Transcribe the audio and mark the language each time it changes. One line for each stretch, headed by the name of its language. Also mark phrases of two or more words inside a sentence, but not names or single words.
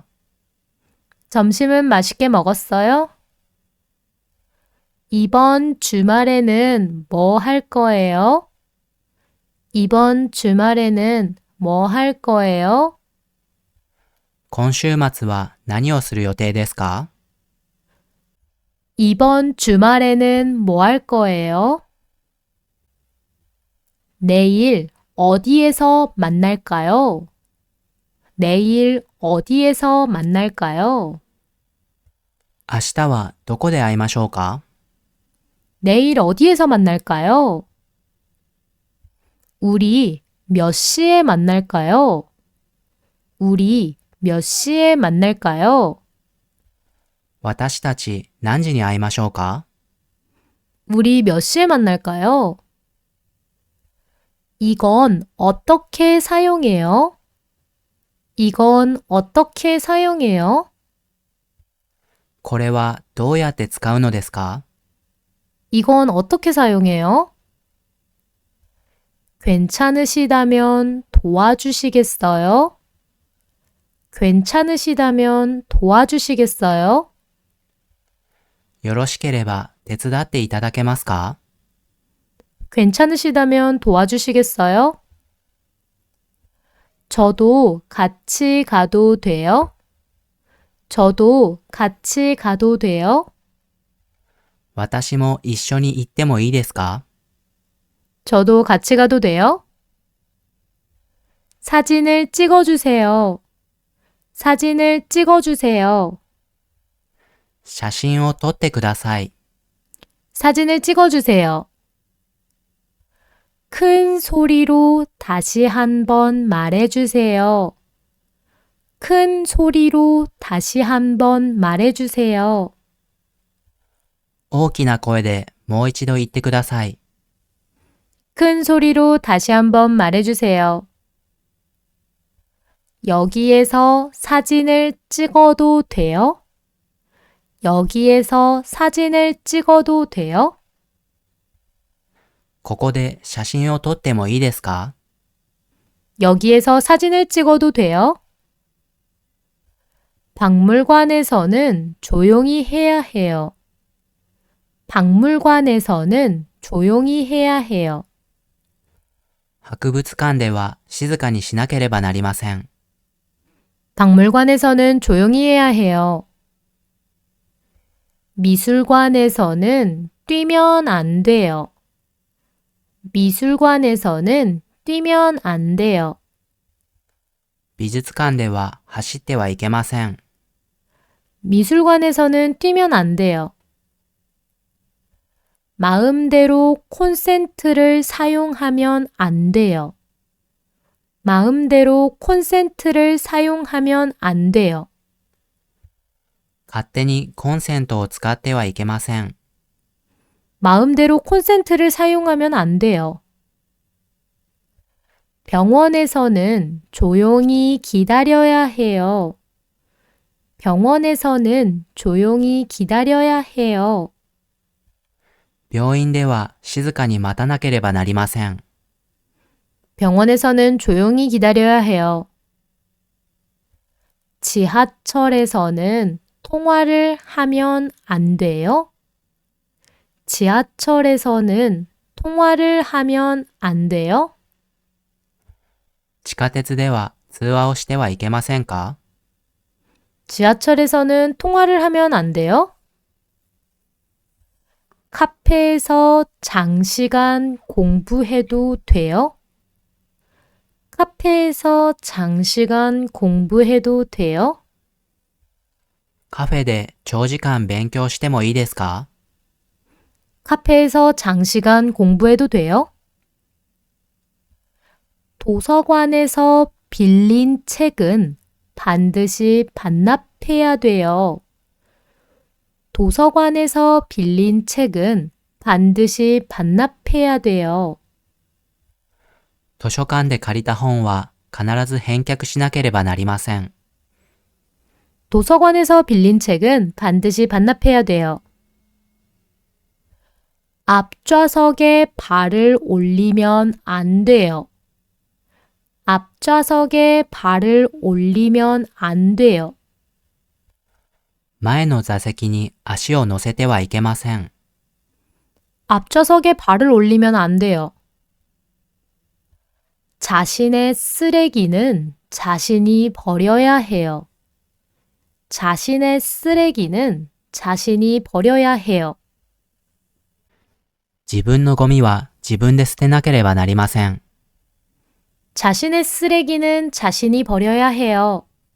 Korean: 점심은 맛있게 먹었어요? 이번 주말에는 뭐 할 거예요? 이번 주말에는 뭐 할 거예요?
Japanese: 今週末は何をする予定ですか？
Korean: 이번 주말에는 뭐 할 거예요? 내일 어디에서 만날까요? 내일 어디에서 만날까요?
Japanese: 明日はどこで会いましょうか？
Korean: 내일 어디에서 만날까요? 우리 몇 시에 만날까요? 우리 몇 시에 만날까요?
Japanese: 私たち何時に会いましょうか？
Korean: 우리 몇 시에 만날까요? 이건 어떻게 사용해요? 이건 어떻게 사용해요?
Japanese: これはどうやって使うのですか？
Korean: 이건 어떻게 사용해요? 괜찮으시다면 도와주시겠어요? 괜찮으시다면 도와주시겠어요?
Japanese: よろしければ手伝っていただけますか？
Korean: 괜찮으시다면 도와주시겠어요? 저도 같이 가도 돼요? 저도 같이 가도 돼요?
Japanese: 私も一緒に行ってもいいですか？
Korean: 저도 같이 가도 돼요? 사진을 찍어주세요. 사진을 찍어주세요.
Japanese: 写真を撮ってください。
Korean: 사진을 찍어주세요. 큰 소리로 다시 한번 말해주세요. 큰 소리로 다시 한번 말해주세요.
Japanese: 大きな声でもう一度言ってください。
Korean: 큰 소리로 다시 한번 말해주세요. 여기에서 사진을 찍어도 돼요? 여기에서 사진을 찍어도 돼요?
Japanese: ここで写真を撮ってもいいですか？
Korean: 여기에서 사진을 찍어도 돼요? 박물관에서는 조용히 해야 해요. 박물관에서는 조용히 해야 해요.
Japanese: 博物館では静かにしなければなりません。
Korean: 박물관에서는 조용히 해야 해요. 미술관에서는 뛰면 안 돼요. 미술관에서는 뛰면 안 돼요.
Japanese: 美術館では走ってはいけません。
Korean: 미술관에서는 뛰면 안 돼요. 마음대로 콘센트를 사용하면 안 돼요. 마음대로 콘센트를 사용하면 안 돼요.
Japanese: 勝手にコンセントを使ってはいけません。
Korean: 마음대로 콘센트를 사용하면 안 돼요. 병원에서는 조용히 기다려야 해요. 병원에서는 조용히 기다려야 해요.
Japanese: 病院では静かに待たなければなりません。
Korean: 병원에서는 조용히 기다려야 해요. 지하철에서는 통화를 하면 안 돼요? 지하철에서는 통화를 하면 안 돼요?
Japanese: 地下鉄では通話をしてはいけませんか？
Korean: 지하철에서는 통화를 하면 안 돼요? 카페에서 장시간 공부해도 돼요? 카페에서 장시간 공부해도 돼요?
Japanese: カフェで長時間勉強してもいいですか？
Korean: 카페에서 장시간 공부해도 돼요? 도서관에서 빌린 책은 반드시 반납해야 돼요. 도서관에서 빌린 책은 반드시 반납해야 돼요.
Japanese: 図書館で借りた本は必ず返却しなければなりません。
Korean: 도서관에서 빌린 책은 반드시 반납해야 돼요. 앞좌석에 발을 올리면 안 돼요. 앞좌석에 발을 올리면 안 돼요.
Japanese: 前の座席に足を乗せてはいけません。
Korean: 앞좌석에 발을 올리면 안 돼요. 자신의 쓰레기는 자신이 버려야 해요. 자신의 쓰레기는 자신이 버려야 해요.
Japanese: 自分のゴミは自分で捨てなければなりません。
Korean: 자신의 쓰레기는 자신이 버려야 해요.